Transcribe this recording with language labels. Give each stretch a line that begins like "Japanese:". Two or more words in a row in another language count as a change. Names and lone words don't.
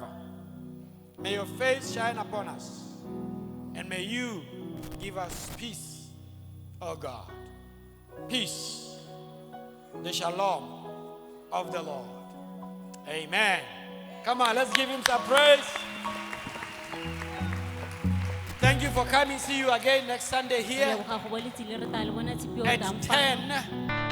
English: May your face shine upon us, and may you give us peace, O God. Peace, the shalom of the Lord. Amen. Come on, let's give him some praise. Thank you for coming. See you again next Sunday
Tswana: Re
English: here
Tswana: leboga go boletsi le re tla le bona tsipio
English: at
Tswana: ka mpa 10